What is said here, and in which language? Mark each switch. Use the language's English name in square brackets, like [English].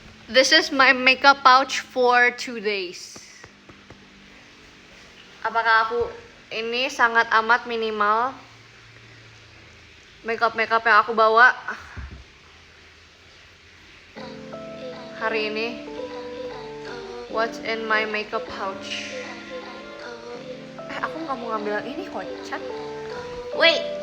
[English] This is my makeup pouch for 2 days. [Indonesian] Apakah aku ini sangat amat minimal? Makeup yang aku bawa hari ini. [English] What's in my makeup pouch? [Indonesian] Aku nggak mau ngambil yang ini kocak. [English] Wait.